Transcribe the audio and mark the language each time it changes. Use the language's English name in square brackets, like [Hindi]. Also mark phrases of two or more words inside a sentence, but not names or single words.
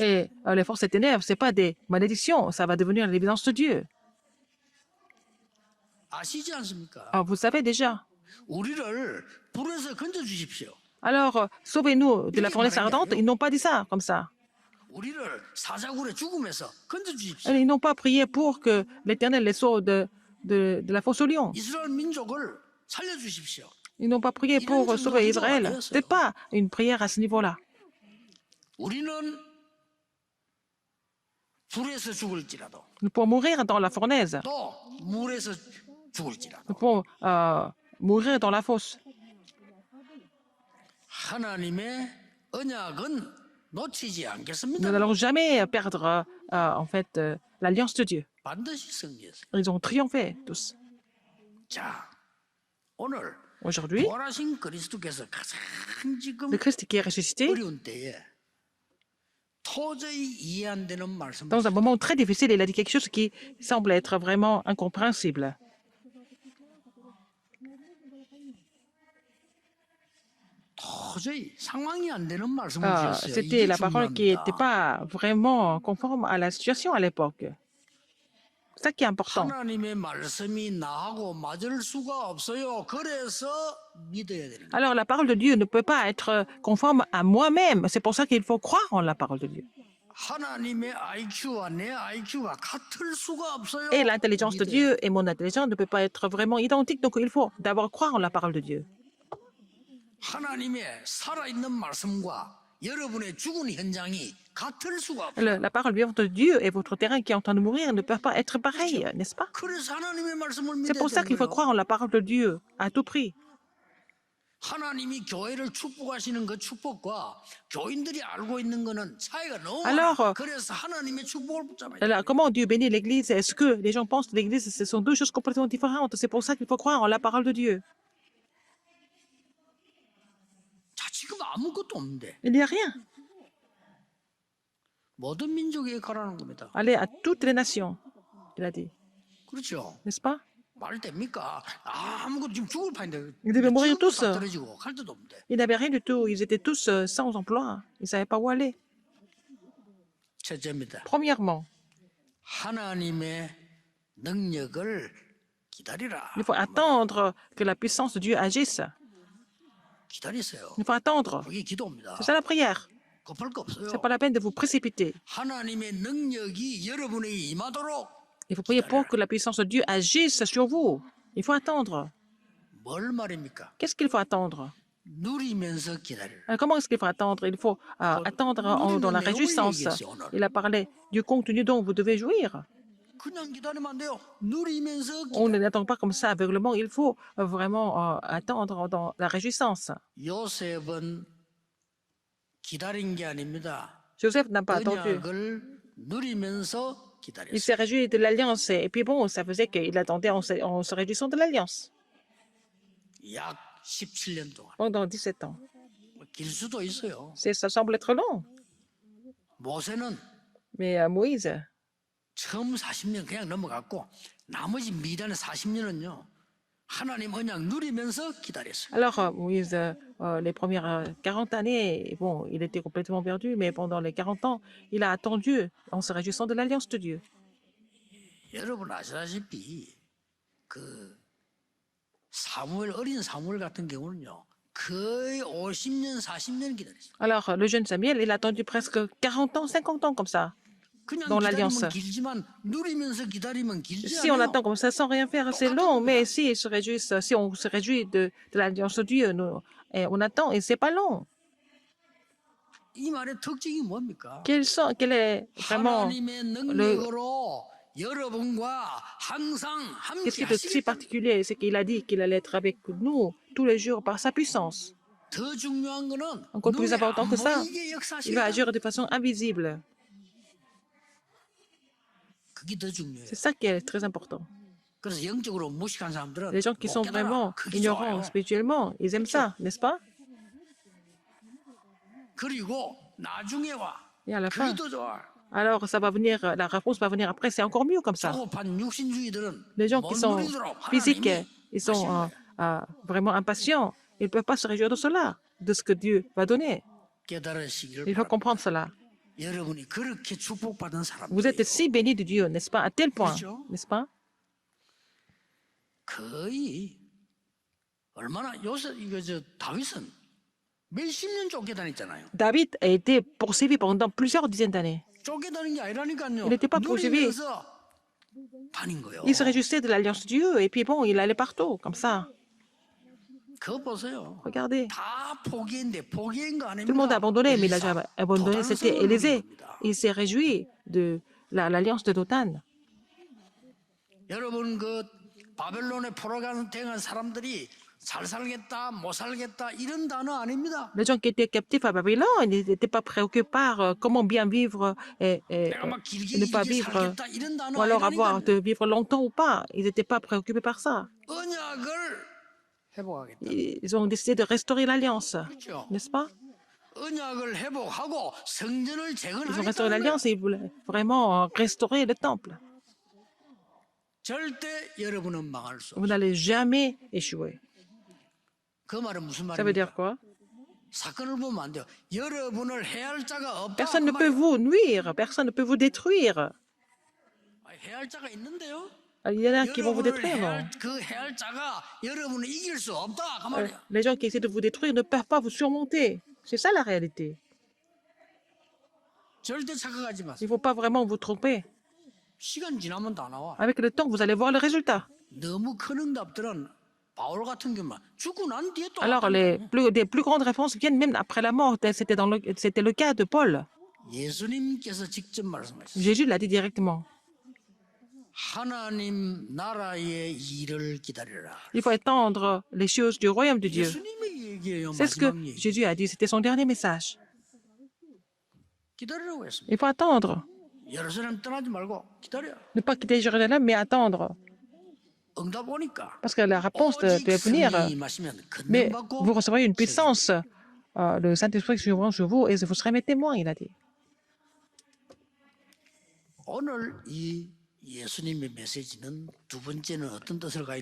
[French] Et les forces des ténèbres, ce n'est pas des malédictions, ça va devenir l'évidence de Dieu. [Korean] 아시지 않습니까? [French] Alors, vous savez déjà. [Korean] 우리를 불에서 건져 주십시오. [French] Alors, sauvez-nous de la fournaise ardente. Ils n'ont pas dit ça comme ça. [Korean] 우리를 사자굴의 죽음에서 건져 주십시오. [French] Ils n'ont pas prié pour que l'Éternel les sauve de la fosse au lion. [Korean] 이스라엘 민족을 살려 주십시오. [French] Ils n'ont pas prié pour sauver Israël. Ce n'est pas une prière à ce niveau-là. [Korean] 우리는 불에서 죽을지라도 [French] Nous pouvons mourir dans la fournaise. [Korean] 또 물에서 죽을지라도 [French] Nous pouvons mourir dans la fosse. [Korean] 하나님의 언약은 놓치지 [French] Nous [Korean] 않겠습니다. [French] n'allons jamais perdre en fait l'alliance de Dieu. [Korean] 반드시 승리했어요. [French] Ils ont triomphé tous. [Korean] 자, 오늘 [French] Aujourd'hui, [Korean] 부활하신 그리스도께서 가장 지금 [French] le Christ qui est ressuscité, [Korean] 어려운 때에 도저히 이해 안 되는 말씀. [French] dans un moment très difficile, il a dit quelque chose qui semble être vraiment incompréhensible. [Korean] 도저히 상황이 안 되는 말씀을 주셨어요. [French] C'était [Korean] 이게 [French] la parole qui n'était [Korean] 중요합니다. [French] pas vraiment conforme à la situation à l'époque. C'est ça qui est important. [Korean] 하나님의 말씀이 나하고 맞을 수가 없어요. 그래서 믿어야 되는 거예요. [French] Alors, la parole de Dieu ne peut pas être conforme à moi-même. C'est pour ça qu'il faut croire en la parole de Dieu. [Korean] 하나님의 IQ와 내 IQ가 같을 수가 없어요. [French] Et l'intelligence de [Korean] 믿어야 [French] Dieu et mon intelligence ne peuvent pas être vraiment identiques. Donc, il faut d'abord croire en la parole de Dieu. [Korean] 하나님의 살아있는 말씀과 여러분의 죽은 현장이 같을 수가 없어요. [French] La parole vivante de Dieu et votre terrain qui est en train de mourir ne peuvent pas être pareils, n'est-ce pas? [Korean] 그래서 하나님의 말씀을 [French] C'est [Korean] 믿어야 [French] pour ça [Korean] 되는 [French] qu'il faut [Korean] 거예요. [French] croire en la parole de Dieu à tout prix. [Korean] 하나님이 교회를 축복하시는 그 축복과 교인들이 알고 있는 거는 차이가 너무 [French] Alors, [Korean] 많아. 그래서 하나님의 축복을 붙잡아야 돼요. [French] Alors, comment Dieu bénit l'Église? Est-ce que les gens pensent que l'Église, ce sont deux choses complètement différentes? C'est pour ça qu'il faut croire en la parole de Dieu. [Korean] 자, 지금 아무것도 없는데 [French] Il n'y a rien. [Korean] 모든 민족에 가라는 겁니다. [French] Allez à toutes les nations, il a dit. [Korean] 그렇죠? [French] N'est-ce pas? [Korean] 말 됩니까? 아무것도 지금 죽을 판인데 [French] Ils devaient mourir tous. [Korean] 다 떨어지고 갈 데도 없는데. [French] Ils n'avaient rien du tout. Ils étaient tous sans emploi. Ils ne savaient pas où aller. [Korean] 첫째입니다. [French] Premièrement, [Korean] 하나님의 능력을 기다리라. [French] il faut attendre que la puissance de Dieu agisse. [Korean] 기다리세요. [French] Il faut attendre. [Korean] 그게 기도입니다. [French] C'est ça la prière. [Korean] 급할 거 없어요. [French] Ce n'est pas la peine de vous précipiter. [Korean] 하나님의 능력이 여러분에게 임하도록 [French] Il faut prier pour que la puissance de Dieu agisse sur vous. Il faut attendre. [Korean] 뭘 말입니까? [French] Qu'est-ce qu'il faut attendre? [Korean] 누리면서 기다리라. [French] Alors, comment est-ce qu'il faut attendre? Il faut attendre dans la réjouissance. Il a parlé du contenu dont vous devez jouir. [Korean] 그냥 기다리면 안 돼요. 누리면서 [French] On [Korean] 기다려. [French] n'attend pas comme ça aveuglement. Il faut vraiment attendre dans la réjouissance. [Korean] 요셉은 기다린 게 아닙니다. [French] Joseph n'a pas attendu. [Korean] 언약을 누리면서 [French] Il [Korean] 기다렸어요. [French] s'est réjoui de l'alliance. Et puis bon, ça faisait qu'il attendait en se réjouissant de l'alliance [Korean] 약 17년 동안. [French] pendant 17 ans. [Korean] 길 수도 있어요. [French] Ça semble être long. [Korean] 모세는 [French] Mais Moïse, [Korean] 처음 40년 그냥 넘어갔고 나머지 미단의 40년은요. 하나님 언약 누리면서 기다렸어요. [French] alors Moïse, les premières 40 années, bon, il était complètement perdu, mais pendant les 40 ans, il a attendu en se réjouissant de l'alliance de Dieu. [Korean] 여러분 아시다시피 그 사무엘 어린 사무엘 같은 경우는요. 거의 50년, 40년 기다렸어요. [French] Alors, le jeune Samuel, il a attendu presque 40 ans, 50 ans comme ça. [Korean] 그냥 [French] dans l'alliance. [Korean] 기다리면 길지만 누리면서 기다리면 길지 [French] Si on [Korean] 않아요. [French] attend comme ça sans rien faire, c'est long, mais si on se réjouit de l'alliance de Dieu, on attend et c'est pas long. [Korean] 이 말의 특징이 뭡니까? [French] Quel est vraiment [Korean] 하나님의 능력으로 여러분과 항상 [French] qu'est-ce qui [Korean] 함께 [French] est si [Korean] 하시겠다. [French] particulier, c'est qu'il a dit qu'il allait être avec nous tous les jours par sa puissance. [Korean] 더 중요한 거는 [French] Encore plus [Korean] 눈에 [French] important [Korean] 안 [French] que ça, [Korean] 보이게 [French] il va [Korean] 역사하시겠다. [French] agir de façon invisible. [Korean] 그게 더 중요해요. [French] C'est ça qui est très important. [Korean] 그래서 영적으로 무식한 사람들은 [French] Les gens qui [Korean] 못 [French] sont [Korean] 깨달아. [French] vraiment [Korean] 그게 [French] ignorants [Korean] 좋아요. [French] spirituellement, ils aiment ça, n'est-ce pas? [Korean] 그리고 나중에 와. [French] Et à la fin, [Korean] 그게 더 좋아. [French] alors ça va venir, la réponse va venir après, c'est encore mieux comme ça. [Korean] 조급한 육신주의들은 [French] Les gens [Korean] 못 [French] qui sont [Korean] 누리도록 [French] physiques, [Korean] 하나님이 [French] ils sont [Korean] 하시는 거예요. [French] vraiment impatients. Ils ne peuvent pas se réjouir de cela, de ce que Dieu va donner. [Korean] 깨달으시기를 [French] Il faut [Korean] 바랍니다. [French] comprendre cela. [Korean] 여러분이 그렇게 축복받은 [French] Vous êtes [Korean] 사람들이에요. [French] si bénis de Dieu, n'est-ce pas? À tel point, [Korean] 그렇죠. [French] n'est-ce pas? [Korean] 거의 얼마나 요새 이거 저 다윗은 몇십 년 쫓겨다녔잖아요. [French] David a été poursuivi pendant plusieurs dizaines d'années. [Korean] 쫓겨다닌 게 아니라니까요. [French] Il n'était pas poursuivi. [Korean] 누리면서 다닌 거예요. [French] Il se réjouissait de l'alliance de Dieu et puis bon, il allait partout, comme ça. [Korean] 그거 보세요. [French] Regardez, [Korean] 다 포기인데 포기인 거 [French] tout le monde a [Korean] 아닙니까? [French] abandonné, mais il n'a 엘리사. jamais abandonné, c'était [Korean] 도단성을 Élisée. 누립니다. [French] Il s'est réjoui de l'alliance de Dothan. [Korean] 여러분 그 바벨론에 포로간 행한 사람들이 잘 살겠다 못 살겠다 이런 단어 아닙니다. [French] Les gens qui étaient captifs à Babylone, ils n'étaient pas préoccupés par comment bien vivre et [Korean] 내가 막 길게 [French] ne pas [Korean] 이렇게 [French] vivre, [Korean] 살겠다 이런 단어 [French] ou alors avoir [Korean] 아니라니까요. [French] de vivre longtemps ou pas. Ils n'étaient pas préoccupés par ça. [Korean] 언약을 회복하겠다. [French] Ils ont décidé de restaurer l'alliance, [Korean] 그렇죠? [French] n'est-ce pas? [Korean] 언약을 회복하고 성전을 [French] Ils ont restauré [Korean] 재건하겠다는 거예요. [French] l'alliance et ils voulaient vraiment restaurer le temple. [Korean] 절대 여러분은 망할 수 [French] Vous [Korean] 없어요. [French] n'allez jamais échouer. [Korean] 그 말은 무슨 [French] Ça veut dire [Korean] 말입니까? [French] quoi? [Korean] 사건을 보면 안 돼요. 여러분을 해할 자가 없다. [French] Personne [Korean] 그 [French] ne peut [Korean] 말이에요. [French] vous nuire, personne ne peut vous détruire. [Korean] 아니, 해할 자가 있는데요. [French] Il y en a qui vont vous [Korean] 여러분을 [French] détruire, non? [Korean] 그 해할 자가 여러분을 이길 수 없다. 그 말이에요. [French] Les gens qui essaient de vous détruire ne peuvent pas vous surmonter. C'est ça la réalité. [Korean] 절대 착각하지 마세요. [French] Il ne faut pas vraiment vous tromper. [Korean] 시간 지나면 다 나와. [French] Avec le temps, vous allez voir le résultat. [Korean] 너무 큰 응답들은 바울 같은 경우만 죽고 난 뒤에 또 [French] Alors, [Korean] 왔다니까요. [French] des plus grandes réponses viennent même après la mort. C'était le cas de Paul. [Korean] 예수님께서 직접 말씀하셨어요. [French] Jésus l'a dit directement. [Korean] 하나님 나라의 일을 기다려라. [French] Il faut attendre les choses du royaume de Dieu. [Korean] 예수님의 얘기예요. [French] C'est ce que [Korean] 마지막 얘기. [French] Jésus a dit. C'était son dernier message. [Korean] 기다리라고 했습니다. [French] Il faut attendre. [Korean] 예루살렘 떠나지 말고 기다려. [French] Ne pas quitter Jérusalem, mais attendre. [Korean] 응답 오니까. [French] Parce que la réponse peut [Korean] 오직 [French] venir. [Korean] 성령이 임하시면 [French] Mais [Korean] 권능받고 [French] vous recevrez une puissance. Le Saint-Esprit surviendra sur vous et vous serez mes témoins, il a dit. [Korean] 오늘 이 예수님의 메시지는 두 번째는 어떤 뜻을 가지고